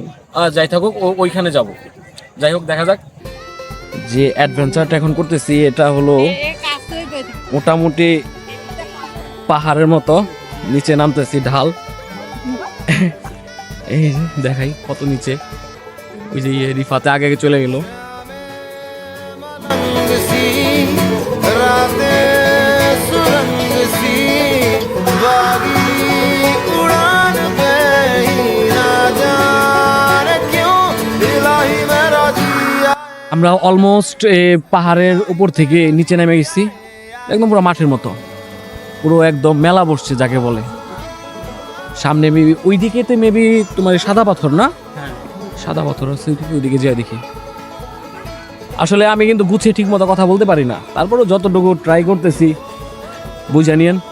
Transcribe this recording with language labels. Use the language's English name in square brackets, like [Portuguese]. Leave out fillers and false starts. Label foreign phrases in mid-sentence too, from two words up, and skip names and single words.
[Bangla] যাই থাকুক ওইখানে যাব। যাই হোক দেখা যাক। যে অ্যাডভেঞ্চারটা এখন করতেছি এটা হলো মোটামুটি পাহাড়ের মতো, নিচে নামতেছি ঢাল। এই যে দেখাই কত নিচে, ওই যে রিফাতে আগে আগে চলে গেল। [Hindi] रंग सी रातें सुरंग सी बागी उड़ान पे ही ना जाने क्यों इलाही मेरा जिया [Bangla] আমরা অলমোস্ট পাহাড়ের উপর থেকে নিচে নেমে গেছি, একদম পুরো মাঠের মতো, পুরো একদম মেলা বসছে যাকে বলে। সামনে মেবি ওই দিকেতে মেবি তোমার সাদা পাথর না, সাদা পাথর আছে ওইদিকে যাই দেখি। আসলে আমি কিন্তু গুছিয়ে ঠিক মতো কথা বলতে পারি না, তারপরেও যতটুকু ট্রাই করতেছি বুঝে নিয়েন।